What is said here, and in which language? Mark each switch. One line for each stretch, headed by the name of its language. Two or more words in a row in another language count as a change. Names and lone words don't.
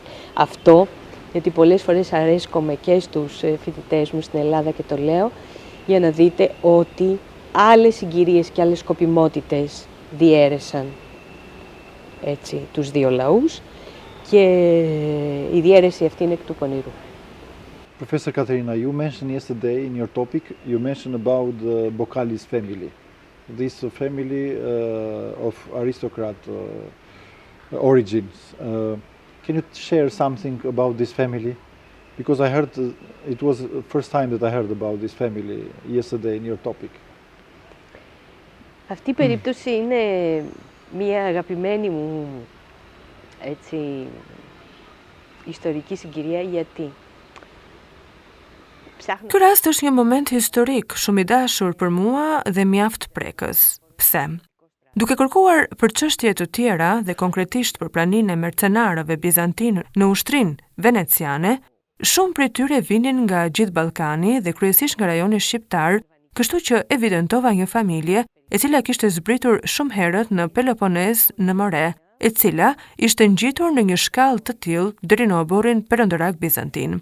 Greek: Αυτό, γιατί πολλές φορές αρέσκομαι και στους φοιτητές μου στην Ελλάδα και το λέω, για να δείτε ότι άλλες συγκυρίες και άλλες σκοπιμότητες διέρεσαν έτσι, τους δύο λαούς και η διέρεση αυτή είναι εκ του πονηρού.
English: Professor Katerina, you mentioned yesterday in your topic, you mentioned about the Bokalis family. This family of aristocrat origins. Can you share something about this family? Because I heard, it was the first time that I heard about this family yesterday in your topic.
Greek: Αυτή η περίπτωση είναι μια αγαπημένη μου έτσι, ιστορική συγκυρία, γιατί
Albanian: Ky rast është një moment historik, shumë i dashur për mua dhe mjaft prekës. Pse? Duke kërkuar për çështje të tjera dhe konkretisht për praninë e mercenarëve bizantinë në ushtrinë veneciane, shumë prej tyre vinin nga gjithë Ballkani dhe kryesisht nga rajoni shqiptar, kështu që evidentova një familje e cila kishte zbritur shumë herët në Peloponez në more, e cila ishte ngjitur në një shkallë të tillë deri në oborrin perëndorak bizantin.